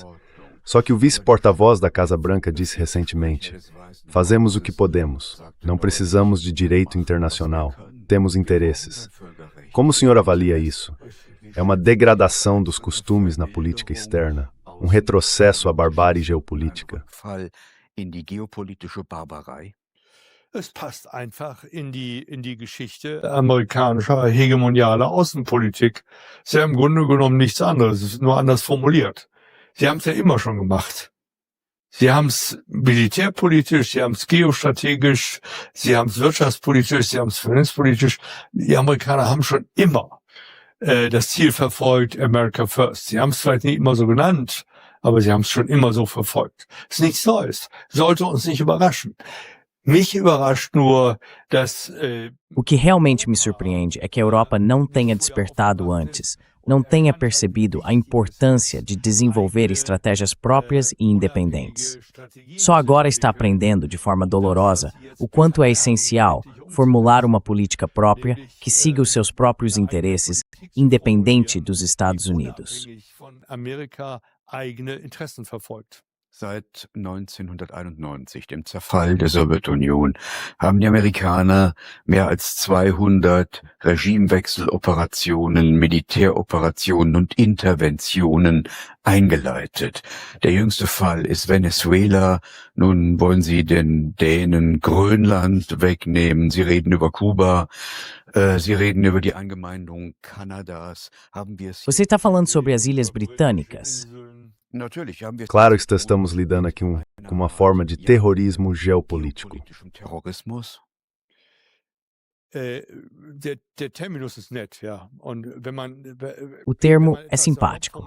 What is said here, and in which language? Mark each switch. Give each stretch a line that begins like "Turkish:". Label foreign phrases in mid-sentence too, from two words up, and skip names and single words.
Portuguese: Só que o vice-porta-voz da Casa Branca disse recentemente: fazemos o que podemos, não precisamos de direito internacional, temos interesses. Como o senhor avalia isso? É uma degradação dos costumes na política externa? Um retrocesso à barbárie geopolítica?
German: Es passt einfach in die Geschichte amerikanischer hegemonialer Außenpolitik. Es ist ja im Grunde genommen nichts anderes, es ist nur anders formuliert. Sie haben es ja immer schon gemacht. Sie haben es militärpolitisch, sie haben es geostrategisch, sie haben es wirtschaftspolitisch, sie haben es finanzpolitisch. Die Amerikaner haben schon immer das Ziel verfolgt,
English: America First.
German: Sie haben es vielleicht nicht immer so genannt, aber sie haben es schon immer so verfolgt. Es ist nichts Neues, sollte uns nicht überraschen. Mich überrascht nur, dass
Portuguese: O que realmente me surpreende é que a Europa não tenha despertado antes, não tenha percebido a importância de desenvolver estratégias próprias e independentes. Só agora está aprendendo de forma dolorosa o quanto é essencial formular uma política própria que siga os seus próprios interesses, independente dos Estados Unidos.
German: Seit 1991, dem Zerfall der Sowjetunion, haben die Amerikaner mehr als 200 Regimewechseloperationen, Militäroperationen und Interventionen eingeleitet. Der jüngste Fall ist Venezuela. Nun wollen sie den Dänen Grönland wegnehmen. Sie reden über Kuba. Sie reden über die Eingemeindung Kanadas.
Portuguese: Você está falando sobre as Ilhas Britânicas? Claro que estamos lidando aqui com uma forma de terrorismo geopolítico. O termo é simpático.